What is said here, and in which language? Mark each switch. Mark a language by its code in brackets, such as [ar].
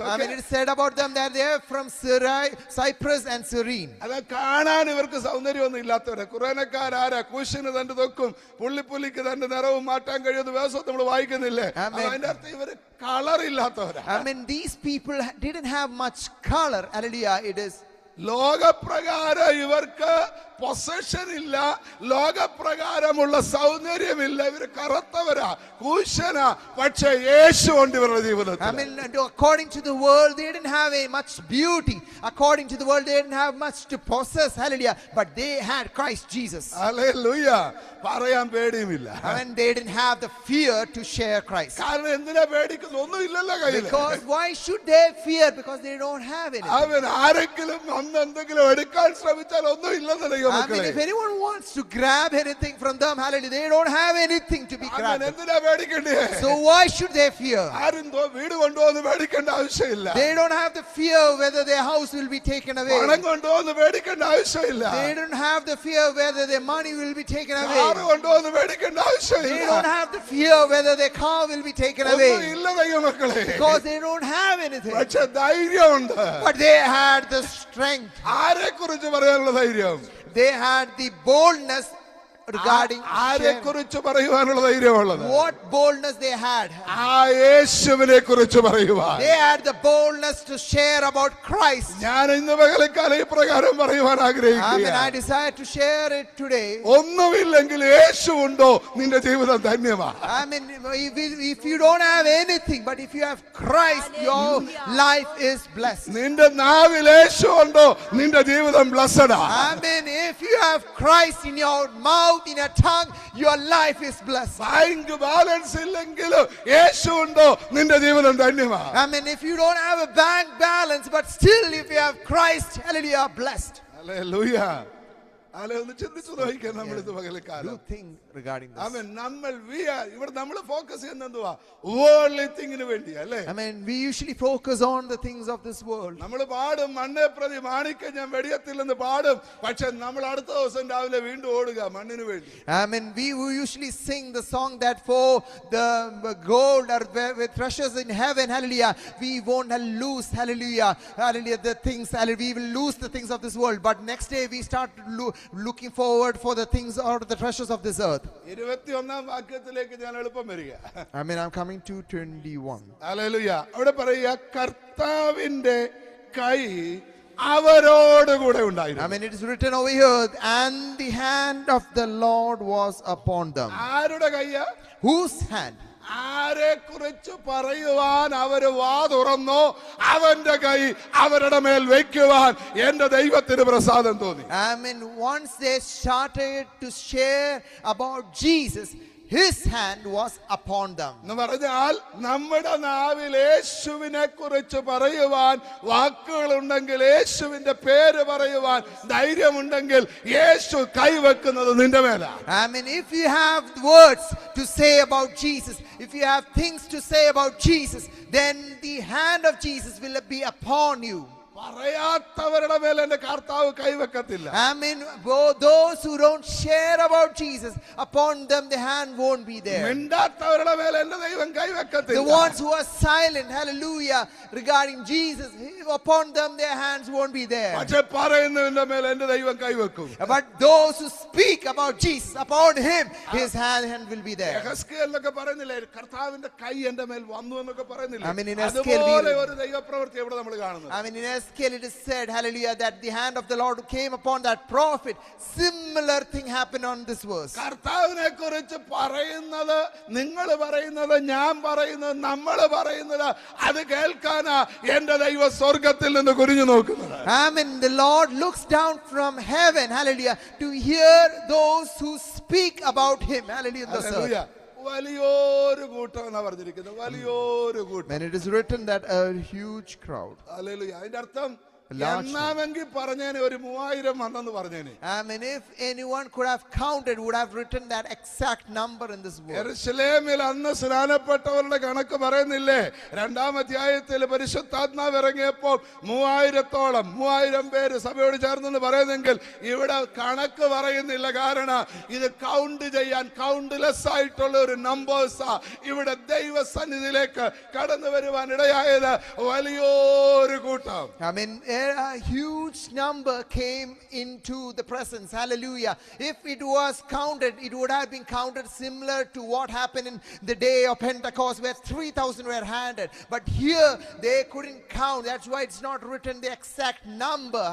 [en] I mean, it is said about them that they are from Cyprus and Cyrene. [ml] അത് കാണാൻ ഇവർക്ക് സൗന്ദര്യമൊന്നും ഇല്ലാത്തവരെ. കുറേനക്കാരാരാ? കുശിന് തന്റെ തൊക്കും പുള്ളിപ്പുലിക്ക് തന്റെ നിറവും മാറ്റാൻ കഴിയുന്ന വേഷം നമ്മൾ വായിക്കുന്നില്ലേ? ആമേൻ. അതിന്റെ അർത്ഥം ഇവര് colour ഇല്ലാത്തവരാ. [en] I mean, these people didn't have much color. Hallelujah. It is [ml] ലോകപ്രകാരം ഇവർക്ക് പൊസഷൻ ഇല്ല, ലോകപ്രകാരമുള്ള സൗന്ദര്യമില്ല. ഇവര് കറുത്തവരാ, കൂശനാ. പക്ഷെ യേശു ഉണ്ട് ഇവരുടെ [en] I [ml] ജീവിതത്തിൽ. [en] mean, according to the world, they didn't have much beauty. According to the world, they didn't have much to possess. Hallelujah. But they had Christ Jesus. [ml] Hallelujah. പറയാൻ പേടിയുമില്ല. [en] I mean, they didn't have the fear to share Christ. [ml] കാരണം എന്തിനാ പേടിക്കുന്നത്? ഒന്നും ഇല്ലല്ലോ കയ്യിൽ. [en] Because why should they fear? Because they don't have anything. [ml] അവൻ ആരെങ്കിലും അന്ന് എന്തെങ്കിലും എടുക്കാൻ ശ്രമിച്ചാൽ ഒന്നും ഇല്ലെന്ന് [en] I mean, if anyone wants to grab anything from them, hallelujah, they don't have anything to be grabbed. [ml] എന്തിനാ പേടിക്കണ്ടേ? [en] So why should they fear? [ml] ആരും വീട് കൊണ്ടുപോകുന്ന പേടിക്കേണ്ട ആവശ്യമില്ല. [en] They don't have the fear whether their house will be taken away. [ml] പണം കൊണ്ടുപോകുന്ന പേടിക്കേണ്ട ആവശ്യമില്ല. [en] They don't have the fear whether their money will be taken away. [ml] Car കൊണ്ടുപോകുന്ന പേടിക്കേണ്ട [en] They [ml] ആവശ്യമില്ല. [en] don't have the fear whether their car will be taken [ml] ഒന്നും [en] away. [ml] ഇല്ല ദൈവമക്കളെ. [en] Because they don't have anything. [ml] പക്ഷെ ധൈര്യമുണ്ട്. [en] But they had the strength. [ml] ആരെ കുറിച്ച് പറയാനുള്ള ധൈര്യം? [en] They had the boldness regarding [ml] ആരെ [en] shame. [ml] കുറിച്ച് പറയുവാനുള്ള ധൈര്യമുള്ളത്? [en] What boldness they had. [ml] ആ യേശുവിനെ കുറിച്ച് പറയുവാൻ. [en] They had the boldness to share about Christ. [ml] ഞാൻ ഇന്ന് പകൽക്കാലം ഇപ്രകാരം പറയുവാൻ [en] I mean, I [ml] ആഗ്രഹിക്കുകയാണ്. [en] desire to share it today. [ml] ഒന്നുമില്ലെങ്കിൽ യേശു ഉണ്ടോ നിന്റെ ജീവിതം ധന്യമാണ്. [en] I mean, if you don't have anything, but if you have Christ, your life is blessed. [ml] നിന്റെ നാവിൽ യേശു ഉണ്ടോ നിന്റെ ജീവിതം ബ്ലസ്സഡാ. [en] I mean, if you have Christ in your mouth, in your tongue, your life is blessed. [ml] Bank balance ഇല്ലെങ്കിലും യേശു ഉണ്ടോ നിന്റെ ജീവിതം ധന്യമാണ്. [en] I mean, if you don't have a bank balance, but still if you have Christ, hallelujah, you are blessed. [ml] Hallelujah. അല്ലെ ഒന്ന് ചിന്തിച്ചു നോക്കിയാൽ നമ്മൾ ഇത് പകൽക്കാലം. [en] Do think regarding this. [ml] ആമേൻ. ഇവിടെ നമ്മൾ ഫോക്കസ് ചെയ്യുന്നത് എന്തുവാ? വേൾഡ്ലി തിങ്ങിന് വേണ്ടി അല്ലേ? [en] I mean, we usually focus on the things of this world. [ml] നമ്മൾ പാടും മണ്ണെ പ്രതി മാണിക്യം ഞാൻ വെടിയത്തില്ലെന്ന് പാടും. പക്ഷെ നമ്മൾ അടുത്ത ദിവസം രാവിലെ വീണ്ടും ഓടുക മണ്ണിന് വേണ്ടി. [en] I mean, we usually sing the song that for the gold or with treasures in heaven, hallelujah, we won't lose, hallelujah, hallelujah, the things, hallelujah, we will lose the things of this world. But next day we start looking forward for the things or the treasures of this earth. [ml] 21 വാക്യത്തിലേക്ക് ഞാൻ എളുപ്പം വരിക. [en] I mean, I'm coming to 21. [ml] Hallelujah. അവിടെ പറയുക കർത്താവിന്റെ കൈ അവരോടുകൂടെ ഉണ്ടായിരുന്നു. [en] I mean, it is written over here, and the hand of the Lord was upon them. [ml] ആരുടെ കയ്യാ? [en] Whose hand? [ml] ആരെ കുറിച്ച് പറയുവാൻ അവര് വാ തുറന്നോ അവന്റെ കൈ അവരുടെ മേൽ വെക്കുവാൻ എന്റെ ദൈവത്തിന് പ്രസാദം തോന്നി. [en] I mean, once they started to share about Jesus, his hand was upon them. [ml] എന്ന് പറഞ്ഞാൽ നമ്മുടെ നാവിൽ യേശുവിനെ കുറിച്ച് പറയുവാൻ വാക്കുകളുണ്ടെങ്കിൽ, യേശുവിന്റെ പേര് പറയുവാൻ ധൈര്യമുണ്ടെങ്കിൽ, യേശു കൈവെക്കുന്നത് നിന്റെ മേലാണ്. [en] I mean, if you have words to say about Jesus, if you have things to say about Jesus, then the hand of Jesus will be upon you. [ml] പറയാത്തവരുടെ മേൽ എന്റെ കർത്താവ് കൈവെക്കത്തില്ല. [en] I mean, those who don't share about Jesus, upon them the hand won't be there. [ml] മിണ്ടാത്തവരുടെ മേൽ എന്റെ ദൈവം [en] The [ml] കൈവെക്കത്തില്ല. [en] ones who are silent, hallelujah, regarding Jesus, upon them their hands won't be there. [ml] പക്ഷെ പറയുന്നതിന്റെ മേൽ എന്റെ ദൈവം കൈവെക്കും. [en] But those who speak about Jesus, upon him, his hand will be there. [ml] യെഹെസ്കേലിലൊക്കെ പറയുന്നില്ലേ, കർത്താവിന്റെ കൈ എന്റെ മേൽ വന്നു എന്നൊക്കെ പറയുന്നില്ലേ? [en] I mean, in Ezekiel [ml] അതുപോലെ ഒരു ദൈവപ്രവൃത്തി ഇവിടെ നമ്മൾ കാണുന്നത്. [en] I mean, in Ezekiel it is said, hallelujah, that the hand of the Lord came upon that prophet. Similar thing happened on this verse. [ml] കർത്താവിനെ കുറിച്ച് പറയുന്നത്, നിങ്ങൾ പറയുന്നത്, ഞാൻ പറയുന്നത്, നമ്മൾ പറയുന്നത്, അത് കേൾക്കാനാ എന്റെ ദൈവ സ്വർഗത്തിൽ നിന്ന് കുനിഞ്ഞു നോക്കുന്നത്. [en] I mean, the Lord looks down from heaven, hallelujah, to hear those who speak about him, hallelujah, in the earth. [ml] Hallelujah. വലിയൊരു കൂട്ടം എന്നാ പറഞ്ഞിരിക്കുന്നത്, വലിയൊരു കൂട്ടം. [en] When it is written that a huge crowd. [ml] Hallelujah. അതിന്റെ അർത്ഥം [en] Large [ml] എന്നാമെങ്കിൽ പറഞ്ഞേനെ ഒരു 3000 വന്നെന്ന് പറഞ്ഞേനെ. [en] I mean, if anyone could have counted, would have written that exact number in this book. [ml] യെരൂശലേമിൽ അന്ന് സ്നാനപ്പെട്ടവരുടെ കണക്ക് പറയുന്നില്ലേ? 2-ാം അധ്യായത്തിൽ പരിശുദ്ധാത്മാവ് ഇറങ്ങിയപ്പോൾ 3000 പേര് സഭയോട് ചേർന്നെന്ന് പറയുന്നെങ്കിൽ ഇവിടെ കണക്ക് പറയുന്നില്ല. കാരണം ഇത് കൗണ്ട് ചെയ്യാൻ കൗണ്ട്ലെസ് ആയിട്ടുള്ള ഒരു നമ്പേഴ്സാ ഇവിടെ ദൈവസന്നിധിയിലേക്ക് കടന്നു വരുവാൻ ഇടയായത്. വലിയൊരു കൂട്ടം. [en] I mean, a huge number came into the presence. Hallelujah. If it was counted, it would have been counted similar to what happened in the day of Pentecost, where 3,000 were handed. But here they couldn't count. That's why it's not written the exact number.